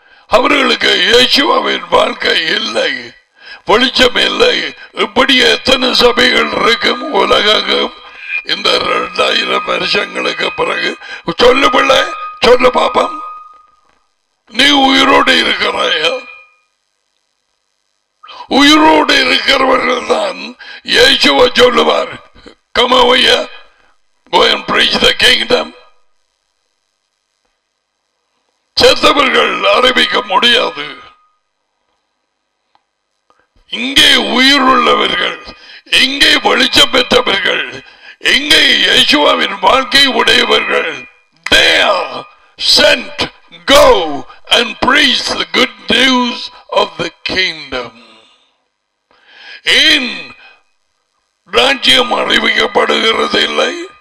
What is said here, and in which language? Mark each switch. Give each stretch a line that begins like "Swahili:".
Tamil: அவர்களுக்கு இயேசுவின் வாழ்க்கை இல்லை, வெளிச்சம் இல்லை. இப்படி எத்தனை சபைகள் இருக்கும் உலகம் இந்த 2000 வருஷங்களுக்கு பிறகு? சொல்லு பிள்ளை, சொல்லு பாப்பம், நீ உயிரோடு இருக்கிறாயா? உயிரோடு இருக்கிறவர்கள் தான் இயேசுவை சொல்லுவார்,
English: come over here, go and preach the kingdom.
Tamil: செத்தவர்கள் அறிவிக்க முடியாது. இங்கே உயிருள்ளவர்கள், இங்கே வெளிச்சம் பெற்றவர்கள், இங்கே இயேசுவின் வாழ்க்கை உடையவர்கள்,
English: they are sent, go and preach the good news of the kingdom.
Tamil: ஏன் ராஜ்யம் அறிவிக்கப்படுகிறது இல்லை?